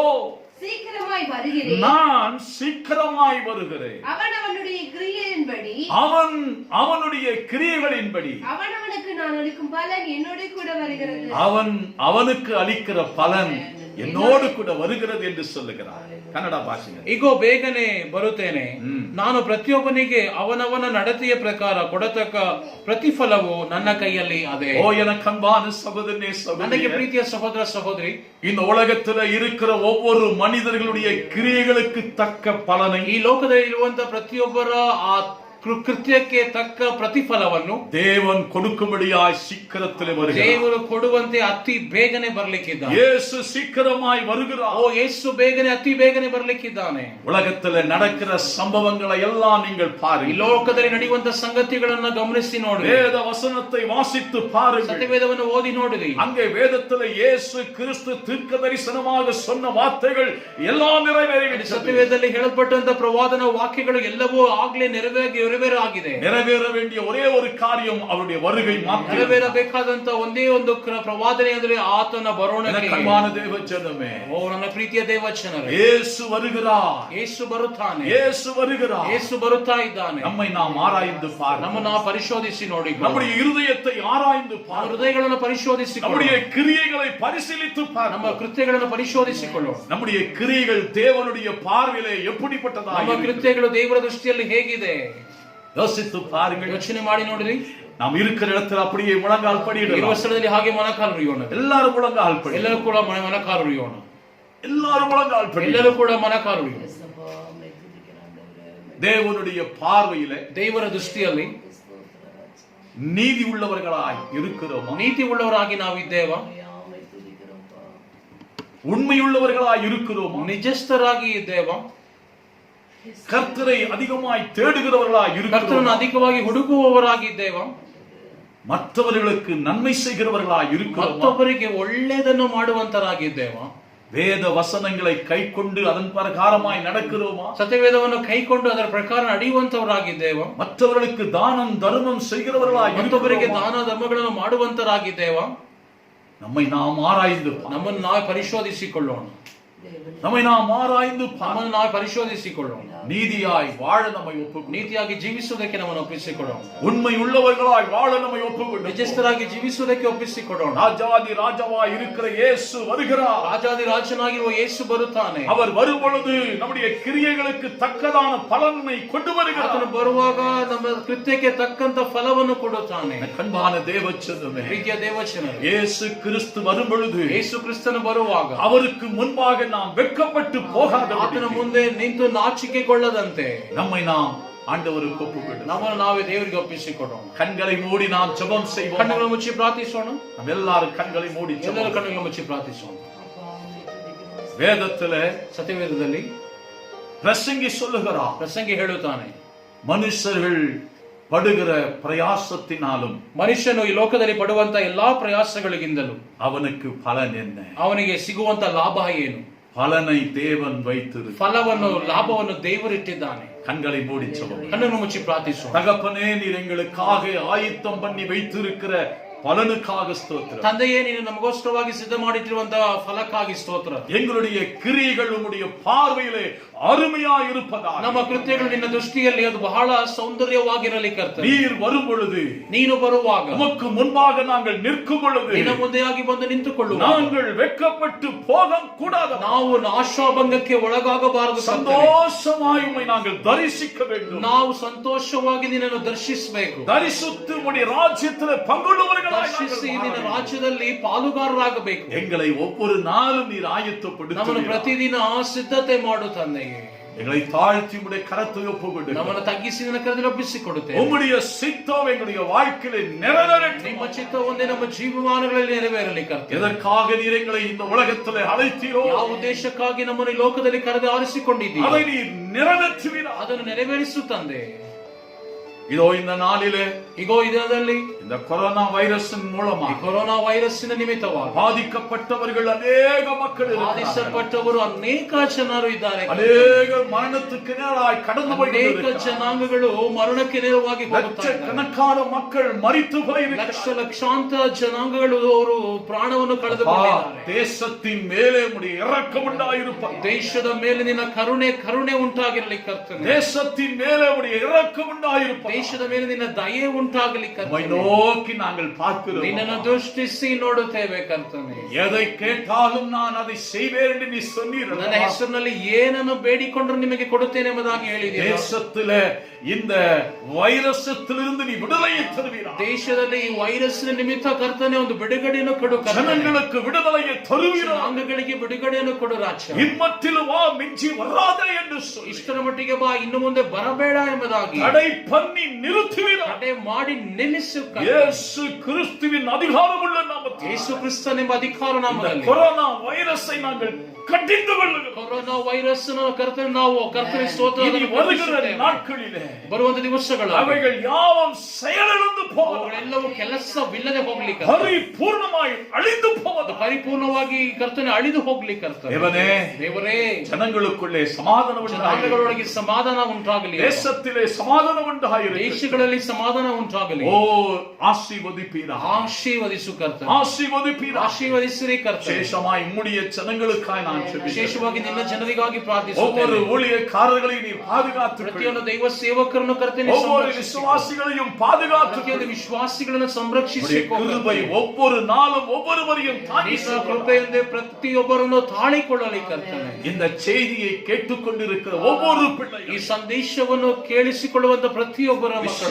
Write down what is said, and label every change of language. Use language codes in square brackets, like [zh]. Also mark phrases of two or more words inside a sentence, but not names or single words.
[ta] சீக்கிரமாய் வருகிறேன், நான் சீக்கிரமாய் வருகிறேன். அவனவனுடைய கிரியையின்படி அவன் அவனுடைய கிரியைகளின்படி அவனவனுக்கு நான் அளிக்கும் பலன் என்னோட கூட வருகிறது. அவன் அவனுக்கு அளிக்கிற பலன் என்னோடு கூட வருகிறது என்று சொல்லுகிறார். [kn] ಕನ್ನಡ ಭಾಷೆಯಲ್ಲಿ ಈಗೋ ಬೇಗನೆ ಬರುತ್ತೇನೆ, ನಾನು ಪ್ರತಿಯೊಬ್ಬನಿಗೆ ಅವನವನ ನಡತೆಯ ಪ್ರಕಾರ ಕೊಡತಕ್ಕ ಪ್ರತಿಫಲವು ನನ್ನ ಕೈಯಲ್ಲಿ ಅದೇ. [ta] ஓ எனக்கு அன்பான சகோதரனே, [kn] ನನಗೆ [ta] சகோதரி, [kn] ಪ್ರೀತಿಯ ಸಹೋದರ ಸಹೋದರಿ, [ta] இந்த உலகத்துல இருக்கிற ஒவ்வொரு மனிதர்களுடைய கிரியைகளுக்கு தக்க பலனை [kn] ಈ ಲೋಕದಲ್ಲಿ ಇರುವಂತ ಪ್ರತಿಯೊಬ್ಬರ ಆ ಕೃತ್ಯಕ್ಕೆ ತಕ್ಕ ಪ್ರತಿಫಲವನ್ನು [ta] தேவன் கொடுக்கும்படியாய் சீக்கிரத்திலே வருகிறார். [kn] ದೇವರು ಕೊಡುವಂತೆ ಅತಿ ಬೇಗನೆ ಬರ್ಲಿಕ್ಕಿದ್ದಾನೆ. [ta] இயேசு சீக்கிரமாய் வருகிறார். [kn] ಓ ಯೇಸು ಬೇಗನೆ ಅತಿ ಬೇಗನೆ ಬರ್ಲಿಕ್ಕಿದ್ದಾನೆ. [ta] உலகத்துல நடக்கிற சம்பவங்களை எல்லாம் நீங்கள் [kn] ಈ [ta] பாருங்கள். [kn] ಲೋಕದಲ್ಲಿ ನಡೆಯುವಂತ ಸಂಗತಿಗಳನ್ನ ಗಮನಿಸಿ ನೋಡಿ, [ta] வேத வசனத்தை வாசித்து பாருங்கள். [kn] ಸತ್ಯವೇದವನ್ನು ಓದಿ ನೋಡಿರಿ. [ta] அங்கே வேதத்துல இயேசு கிறிஸ்து தீர்க்க தரிசனமாக சொன்ன வார்த்தைகள் எல்லாம் நிறைவேறிவிட்டது. [kn] ಸತ್ಯವೇದದಲ್ಲಿ ಹೇಳಲ್ಪಟ್ಟಂತ ಪ್ರವಾದನ ವಾಕ್ಯಗಳು ಎಲ್ಲವೂ ಆಗ್ಲೇ ನೆರವೇರಾಗಿದೆ. [ta] நிறைவேற வேண்டிய ஒரே ஒரு காரியம் அவருடைய வருகை மாத்திரம். [kn] ನೆರವೇರಬೇಕಾದಂತ ಒಂದೇ ಒಂದು ಪ್ರವಾದನೆ ಅಂದ್ರೆ ಆತನ ಬರೋಣಕ್ಕೆ. [ta] கண்பான தேவ ஜனமே, [kn] ಓ ನನ್ನ ಪ್ರೀತಿಯ ದೇವಚನರೇ, [ta] இயேசு வருகிறார், [kn] ಯೇಸು ಬರುತ್ತಾನೆ, [ta] இயேசு வருகிறார். [kn] ಯೇಸು ಬರುತ್ತಾ ಇದ್ದಾನೆ. [ta] நம்மை நாம் ஆராய்ந்து பாருங்கள். [kn] ನಮ್ಮನ್ನು ಪರಿಶೋಧಿಸಿ ನೋಡಿ, [ta] நம்முடைய இருதயத்தை ஆராய்ந்து [kn] ನಮ್ಮ [ta] பாருங்கள். [kn] ಹೃದಯಗಳನ್ನು ಪರಿಶೋಧಿಸಿ, [ta] நம்முடைய கிரியைகளை பரிசீலித்து [kn] ನಮ್ಮ [ta] பாருங்கள். [kn] ಕೃತ್ಯಗಳನ್ನು ಪರಿಶೋಧಿಸಿಕೊಳ್ಳೋಣ. [ta] நம்முடைய கிரியைகள் தேவனுடைய பார்வையிலே எப்படிப்பட்டதாக [kn] ನಮ್ಮ [ta] இருக்கிறது? [kn] ಕೃತ್ಯಗಳು ದೇವರ ದೃಷ್ಟಿಯಲ್ಲಿ ಹೇಗಿದೆ [ta] யோசித்து பாருங்கள். [kn] ಯೋಚನೆ ಮಾಡಿ ನೋಡಿರಿ. [ta] நாம் இருக்கிற இடத்துல அப்படியே முழங்கால் [kn] ಇರುವ [ta] படியிடலாம். [kn] ಸ್ಥಳದಲ್ಲಿ ಹಾಗೆ ಮೊಣಕಾಲು ಉರಿಯೋಣ. [ta] எல்லாரும் முழங்கால் படி, [kn] ಎಲ್ಲರೂ ಕೂಡ ಮೊಣಕಾಲು ಉರಿಯೋಣ. [ta] எல்லாரும் முழங்கால் படி. [kn] ಎಲ್ಲರೂ ಕೂಡ ಮೊಣಕಾಲು ಉರಿಯೋಣ. [ta] தேவனுடைய பார்வையிலே [kn] ದೇವರ ದೃಷ್ಟಿಯಲ್ಲಿ [ta] நீதி உள்ளவர்களாய் இருக்கிறோமா? [kn] ನೀತಿ ಉಳ್ಳವರಾಗಿ ನಾವಿದ್ದೇವಾ? [ta] உண்மையுள்ளவர்களாய் இருக்கிறோமா? [kn] ನಿಜಸ್ಥರಾಗಿ ಇದ್ದೇವಾ? [ta] கர்த்தரை அதிகமாய் தேடுகிறவர்களாய் [kn] ಕರ್ತನನ್ನು [ta] இருக்கிறோமா? [kn] ಅಧಿಕವಾಗಿ ಹುಡುಕುವವರಾಗಿದ್ದೇವಾ? [ta] மற்றவர்களுக்கு நன்மை செய்கிறவர்களாய் இருக்கிறோமா? [kn] ಮತ್ತೊಬ್ಬರಿಗೆ ಒಳ್ಳೆಯದನ್ನು ಮಾಡುವಂತರಾಗಿದ್ದೇವಾ? [ta] வேத வசனங்களை கைக்கொண்டு அதன் பிரகாரமாய் நடக்கிறோமா? [kn] ಸತ್ಯವೇದವನ್ನು ಕೈಕೊಂಡು ಅದರ ಪ್ರಕಾರ ನಡೆಯುವಂತವರಾಗಿದ್ದೇವಾ? [ta] மற்றவர்களுக்கு தானம் தர்மம் செய்கிறவர்களாய் [kn] ಮತ್ತೊಬ್ಬರಿಗೆ [ta] இருக்கிறோமா? [kn] ದಾನ ಧರ್ಮಗಳನ್ನು ಮಾಡುವಂತರಾಗಿದ್ದೇವಾ? [ta] நம்மை நாம் ஆராய்ந்து பார். [kn] ನಮ್ಮನ್ನು ನಾವು ಪರಿಶೋಧಿಸಿಕೊಳ್ಳೋಣ. [ta] நம்மை நாம் ஆராய்ந்து பார். [kn] ನಮ್ಮನ್ನು ನಾವು ಪರಿಶೋಧಿಸಿಕೊಳ್ಳೋಣ. [ta] நீதியாய் வாழ நம்மை ஒப்புக்கொடு. [kn] ನೀತಿಯಾಗಿ ಜೀವಿಸುವುದಕ್ಕೆ ನಮ್ಮನ್ನು ಒಪ್ಪಿಸಿಕೊಳ್ಳೋಣ. [ta] உண்மை உள்ளவர்களாய் வாழ நம்மை ஒப்புக்கொடு. [kn] ನಿಜಸ್ಥರಾಗಿ ಜೀವಿಸುವುದಕ್ಕೆ ಒಪ್ಪಿಸಿಕೊಳ್ಳೋಣ. [ta] ராஜாதி ராஜாவாய் இருக்கிற இயேசு வருகிறார். [kn] ರಾಜಾದಿ ರಾಜನಾಗಿರುವ ಯೇಸು ಬರುತ್ತಾನೆ. [ta] அவர் வரும் பொழுது நம்முடைய கிரியைகளுக்கு தக்கதான பலனை கொண்டு [kn] ಆತನು [ta] வருகிறார். [kn] ಬರುವಾಗ ನಮ್ಮ ಕೃತ್ಯಕ್ಕೆ ತಕ್ಕಂತ ಫಲವನ್ನು ಕೊಡುತ್ತಾನೆ. [ta] கண்பான தேவச்சனமே, [kn] ಪ್ರೀತಿಯ ದೇವಚನರೇ, [ta] இயேசு கிறிஸ்து வரும் பொழுது [kn] ಯೇಸು ಕ್ರಿಸ್ತನು ಬರುವಾಗ [ta] அவருக்கு முன்பாக நாம் வெட்கப்பட்டு போகாத [kn] ಆತನ ಮುಂದೆ ನಿಂತು ನಾಚಿಕೆಗೊಳ್ಳದಂತೆ [ta] நம்மை நாம் ஆண்டவருக்கு ஒப்புக்கொடு. [kn] ನಮ್ಮನ್ನು ನಾವೇ ದೇವರಿಗೆ ಒಪ್ಪಿಸಿಕೊಡೋಣ. [ta] கண்களை மூடி நாம் ஜெபம் செய்வோம். [kn] ಕಣ್ಣುಗಳನ್ನು ಮುಚ್ಚಿ ಪ್ರಾರ್ಥಿಸೋಣ. [ta] நாம் எல்லாரும் கண்களை மூடி [kn] ಎಲ್ಲರೂ [ta] ஜெபம். [kn] ಕಣ್ಣುಗಳನ್ನು ಮುಚ್ಚಿ ಪ್ರಾರ್ಥಿಸೋಣ. [ta] வேதத்திலே [kn] ಸತ್ಯವೇದದಲ್ಲಿ [ta] பிரசங்கி சொல்லுகிறார், [kn] ಪ್ರಸಂಗಿ ಹೇಳುತ್ತಾನೆ, [ta] மனுஷர்கள் படுகிற பிரயாசத்தினாலும் [kn] ಮನುಷ್ಯನು ಈ ಲೋಕದಲ್ಲಿ ಪಡುವಂತ ಎಲ್ಲಾ ಪ್ರಯಾಸಗಳಿಗಿಂತಲೂ [ta] அவனுக்கு பலன் என்ன? [kn] ಅವನಿಗೆ ಸಿಗುವಂತ ಲಾಭ ಏನು? [ta] பலனை தேவன் வைத்திரு. [kn] ಫಲವನ್ನು ಲಾಭವನ್ನು ದೇವರಿಟ್ಟಿದ್ದಾನೆ. [ta] கண்களை மூடி ஜெபம். [kn] ಕಣ್ಣನ್ನು ಮುಚ್ಚಿ ಪ್ರಾರ್ಥಿಸೋಣ. [ta] தகப்பனே, நீர் எங்களுக்காக ஆயத்தம் பண்ணி வைத்திருக்கிற பலனுக்காக ஸ்தோத்திரம். [kn] ತಂದೆಯೇ, ನೀನು ನಮಗೋಸ್ಕರವಾಗಿ ಸಿದ್ಧ ಮಾಡಿಟ್ಟಿರುವಂತಹ ಫಲಕ್ಕಾಗಿ ಸ್ತೋತ್ರ. [ta] எங்களுடைய கிரியைகள் உம்முடைய பார்வையிலே அருமையாய் இருப்பதாக. [kn] ನಮ್ಮ ಕೃತ್ಯಗಳು ನಿನ್ನ ದೃಷ್ಟಿಯಲ್ಲಿ ಅದು ಬಹಳ ಸೌಂದರ್ಯವಾಗಿರಲಿ ಕರ್ತನೆ. [ta] நீர் வரும் பொழுது, [kn] ನೀನು ಬರುವಾಗ, [ta] உமக்கு முன்பாக நாங்கள் நிற்கும் பொழுது, [kn] ನಿನ್ನ ಮುಂದೆಯಾಗಿ ಬಂದು ನಿಂತುಕೊಳ್ಳುವ, [ta] நாங்கள் வெட்கப்பட்டு போக கூடாது. [kn] ನಾವು ಆಶಾಭಂಗಕ್ಕೆ ಒಳಗಾಗಬಾರದು. [ta] சந்தோஷமாய் உம்மை நாங்கள் தரிசிக்க வேண்டும். [kn] ನಾವು ಸಂತೋಷವಾಗಿ ನಿನ್ನನ್ನು ದರ್ಶಿಸಬೇಕು. [ta] தரிசித்து உம்முடைய ராஜ்யத்திலே பங்குள்ளவர்களாய் [kn] ದರ್ಶಿಸಿ ನಿನ್ನ ರಾಜ್ಯದಲ್ಲಿ ಪಾಲುಗಾರರಾಗಬೇಕು. [ta] எங்களை ஒவ்வொரு நாளும் நீர் ஆயத்தப்படுத்தி [kn] ನಮ್ಮನ್ನು ಪ್ರತಿದಿನ ಸಿದ್ಧತೆ ಮಾಡು ತಂದೆಯೇ. [ta] எங்களை தாழ்த்தி உம்முடைய கரத்தை ஒப்புக்கொண்டு [kn] ನಮ್ಮನ್ನು ತಗ್ಗಿಸಿ ನಿನ್ನ ಕರದಲ್ಲಿ ಒಪ್ಪಿಸಿಕೊಡುತ್ತೇವೆ. [ta] உம்முடைய சித்தம் எங்களுடைய வாழ்க்கையிலே நிறைவேறட்டும். [kn] ನಿಮ್ಮ ಚಿತ್ತ ಒಂದೇ ನಮ್ಮ ಜೀವಮಾನಗಳಲ್ಲಿ ನೆರವೇರಲಿ ಕರ್ತನೆ. [ta] எதற்காக நீர் எங்களை இந்த உலகத்திலே அழைத்தீரோ, [kn] ಯಾವ ಉದ್ದೇಶಕ್ಕಾಗಿ ನಮ್ಮನ್ನು ಈ ಲೋಕದಲ್ಲಿ ಕರೆದು ಆರಿಸಿಕೊಂಡಿದ್ದೀರಿ, [ta] அதை நீர் நிறைவேற்றுவீராக. [kn] ಅದನ್ನು ನೆರವೇರಿಸು ತಂದೆ. [ta] இதோ இந்த நாளிலே, [kn] ಈಗೋ ಈ ದಿನದಲ್ಲಿ [ta] இந்த கொரோனா வைரஸின் மூலமாக [kn] ಕೊರೋನಾ ವೈರಸ್ಸಿನ ನಿಮಿತ್ತವಾಗಿ [ta] பாதிக்கப்பட்டவர்கள் அநேக மக்கள் இருக்கிறார்கள். [kn] ಬಾಧಿಸಲ್ಪಟ್ಟವರು ಅನೇಕ ಜನರು ಇದ್ದಾರೆ. [ta] அநேக மரணத்துக்கு நேராய் கடந்து [kn] ಅನೇಕ [ta] போயிருக்கிறார்கள். [kn] ಜನಾಂಗಗಳು ಮರಣಕ್ಕೆ ನೇರವಾಗಿ ಹೋಗುತ್ತಾ ಇದ್ದಾರೆ. [ta] லட்சக்கணக்கான மக்கள் மரித்து போயிருக்கிறார்கள். [kn] ಲಕ್ಷಾಂತರ ಜನಾಂಗಗಳು ಅವರು ಪ್ರಾಣವನ್ನು ಕಳೆದುಕೊಂಡಿದ್ದಾರೆ. [ta] தேசத்தின் மேலே உம்முடைய இரக்கம் உண்டாயிருப்பதாக. [kn] ದೇಶದ ಮೇಲೆ ನಿನ್ನ ಕರುಣೆ ಉಂಟಾಗಿರಲಿ ಕರ್ತನೆ. [ta] தேசத்தின் மேலே உம்முடைய இரக்கம் உண்டாயிருப்பதாக. [kn] ದೇಶದ ಮೇಲೆ ನಿನ್ನ ದಯೆ ಉಂಟಾಗಲಿ [ta] உம்மை [kn] ಕರ್ತನೆ. [ta] நோக்கி நாங்கள் பார்க்கிறோம். [kn] ನಿನ್ನನ್ನು ದೃಷ್ಟಿಸಿ ನೋಡುತ್ತೇವೆ ಕರ್ತನೆ. [ta] எதை கேட்டாலும் நான் அதை செய்வேன் என்று நீ சொன்னீர். [kn] ನನ್ನ ಹೆಸರಿನಲ್ಲಿ ಏನನ್ನು ಬೇಡಿಕೊಂಡ್ರು ನಿಮಗೆ ಕೊಡುತ್ತೇನೆ ಎಂಬುದಾಗಿ ಹೇಳಿದ್ದೀರಿ. [ta] தேசத்திலே இந்த வைரஸத்திலிருந்து நீ விடுதலையை தருவீரா. [kn] ದೇಶದಲ್ಲಿ ಈ ವೈರಸ್ಸಿನ ನಿಮಿತ್ತ ಕರ್ತನೆ ಒಂದು ಬಿಡುಗಡೆಯನ್ನು ಕೊಡು ಕರ್ತನೆ. [ta] ஜனங்களுக்கு விடுதலையை தருவீரா. [kn] ಜನಾಂಗಗಳಿಗೆ ಬಿಡುಗಡೆಯನ್ನು ಕೊಡು ರಾಜ. [ta] இம்மட்டிலும் வா, மிஞ்சி வராதே என்று சொல்லி [kn] ಇಷ್ಟರ ಮಟ್ಟಿಗೆ ಬಾ, ಇನ್ನು ಮುಂದೆ ಬರಬೇಡ ಎಂಬುದಾಗಿ [ta] தடை பண்ணி நிறுத்துவீரா. [kn] ತಡೆ ಮಾಡಿ ನಿಲ್ಲಿಸು ಕರ್ತನೆ. [ta] இயேசு கிறிஸ்துவின் அதிகாரமுள்ள நாமத்தில் [kn] ಯೇಸು ಕ್ರಿಸ್ತನೆಂಬ ಅಧಿಕಾರ [ta] இந்த [kn] ನಾಮದಲ್ಲಿ [ta] கொரோனா வைரஸை நாங்கள் கடிந்து கொள்ளுகிறோம். [kn] ಕೊರೋನಾ ವೈರಸ್ ಕರ್ತನೆ ನಾವು ಕರ್ತನೆ ಸ್ತೋತ್ರ [ta] இனி வருகிற நாட்களிலே [kn] ಬರುವಂತ ದಿವಸಗಳು [ta] அவைகள் யாவும் செயலிழந்து போவதாக. [kn] ಅವುಗಳೆಲ್ಲವೂ ಕೆಲಸವಿಲ್ಲದೆ ಹೋಗ್ಲಿ ಕರ್ತನೆ. [ta] பரிபூர்ணமாய் அழிந்து போவதாக. [kn] ಪರಿಪೂರ್ಣವಾಗಿ ಕರ್ತನೆ ಅಳಿದು ಹೋಗ್ಲಿ ಕರ್ತನೆ. ದೇವರೇ, [ta] ஜனங்களுக்குள்ளே சமாதானம் உண்டாகಲಿ. [kn] ಜನಾಂಗಗಳೊಳಗೆ ಸಮಾಧಾನ ಉಂಟಾಗಲಿ. [ta] தேசத்திலே சமாதானம் உண்டாகಲಿ. [kn] ದೇಶಗಳಲ್ಲಿ ಸಮಾಧಾನ ಉಂಟಾಗಲಿ. [ta] ஓ ஆசீர்வதிப்பீராக. [kn] ಆಶೀರ್ವದಿಸು ಕರ್ತನೆ. [ta] ஆசீர்வதிப்பீராக. [kn] ಆಶೀರ್ವದಿಸಿರಿ ಕರ್ತನೆ. [ta] விசேஷமாய் உம்முடைய ஜனங்களுக்காய் நான் ஜெபிக்கிறேன். [kn] ವಿಶೇಷವಾಗಿ ನಿನ್ನ ಜನರಿಗಾಗಿ [ta] ஒவ்வொரு [kn] ಪ್ರಾರ್ಥಿಸುತ್ತೇನೆ. [ta] ஊழியக்காரர்களையும் நீர் பாதுகாத்து [kn] ಪ್ರತಿಯೊಂದು ದೈವ ಸೇವಕರನ್ನು ಕರ್ತನೆ [ta] ஒவ்வொரு விசுவாசிகளையும் பாதுகாத்து [kn] ಪ್ರತಿಯೊಂದು ವಿಶ್ವಾಸಿಗಳನ್ನು ಸಂರಕ್ಷಿಸಿ [ta] கிருபை ஒவ்வொரு நாளும் ஒவ்வொருவரையும் தாங்கி [kn] ನಿನ್ನ ಕೃಪೆಯಿಂದ ಪ್ರತಿಯೊಬ್ಬರನ್ನು ತಾಳಿಕೊಳ್ಳಲಿ ಕರ್ತನೆ. [ta] இந்த செய்தியை கேட்டுக்கொண்டிருக்கிற ஒவ்வொரு பிள்ளையும் [kn] ಈ ಸಂದೇಶವನ್ನು ಕೇಳಿಸಿಕೊಳ್ಳುವಂತ ಪ್ರತಿಯೊಬ್ಬರ ಮಕ್ಕಳು